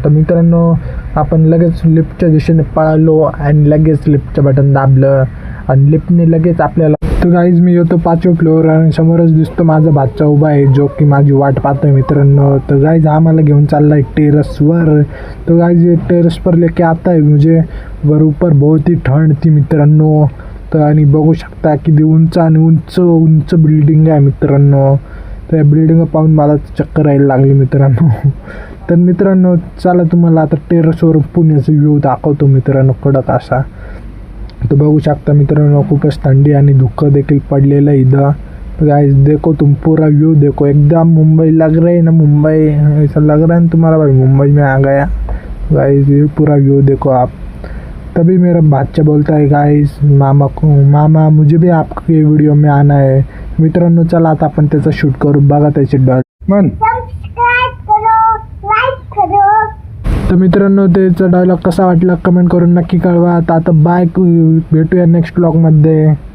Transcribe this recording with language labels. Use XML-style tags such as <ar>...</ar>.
<mr>तर मित्रांनो आपण लगेच लिफ्टच्या दिशेने पळालो आणि लगेच लिफ्टचं बटन दाबलं आणि लिफ्टने लगेच आपल्याला। तो गाइज मी येतो 5व्या फ्लोअर आणि समोरच दिसतो माझा भाचा उभा आहे, जो की माझी वाट पाहतोय मित्रांनो। तर गाइज हा मला घेऊन चालला आहे टेरेसवर।</mr> <hi>तो गाइज ये टेरेस पर लेके आता है मुझे, वर ऊपर बहुत ही ठंड थी</hi> <mr>मित्रांनो। तर आणि बघू शकता किती उंच आणि उंच उंच बिल्डिंग आहे मित्रांनो। तर बिल्डिंग पाहून मला चक्कर यायला लागली मित्रांनो। तर मित्रांनो चला तुम्हाला आता टेरेसवर पुण्याचा व्ह्यू दाखवतो मित्रांनो कडक असा। तो बघू शकता मित्रांनो खूपच थंडी आणि धुकं देखील पडलेलं</mr> <hi>इधर। तो गाइस देखो तुम पूरा व्यू देखो, एकदम मुंबई लग रही है ना, मुंबई ऐसा लग रहा है तुम्हारा भाई मुंबई में आ गया। गाइस ये पूरा व्यू देखो आप। तभी मेरा बच्चा बोलता है गाइस मामा को, मामा मुझे भी आपके वीडियो में आना है।</hi> <mr>मित्रांनो चला आता आपण त्याचा शूट करू, बघा त्याचे डॉट मन</mr> <hi>सब्सक्राइब करो, लाइक करो।</hi> <mr>तर मित्रांनो त्याचा डायलॉग कसा वाटला कमेंट करून नक्की कळवा। आता बाय, भेटूया नेक्स्ट ब्लॉगमध्ये।</mr>